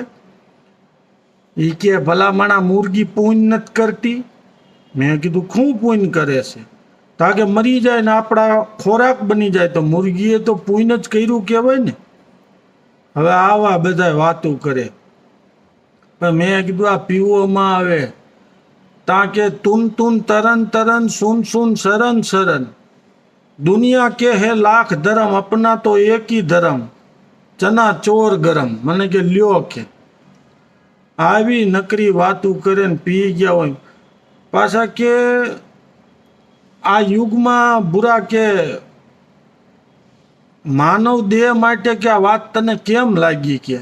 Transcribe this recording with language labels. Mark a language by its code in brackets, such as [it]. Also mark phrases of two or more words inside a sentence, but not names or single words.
[gu] એ કે ભલા માણા મુરગી પૂન નથી કરતી. મેં કીધું શું પૂન કરે છે? તાકે મરી જાય ને આપણા ખોરાક બની જાય તો મુરગીએ તો પૂન જ કર્યું કહેવાય ને. હવે આવા બધા વાતો કરે. પણ મેં કીધું આ પીવોમાં આવે [hi] ताके तुम तरन तरन सुन सुन सरन सरन, दुनिया के है लाख धर्म अपना तो एक ही धर्म, चना चोर गरम. [gu] મને કે લ્યો કે આવી નકરી વાતું કરે ને પી ગયા હોય પાછા કે આ યુગમાં બુરા કે માનવ દેહ માટે કે આ વાત તને કેમ લાગી કે.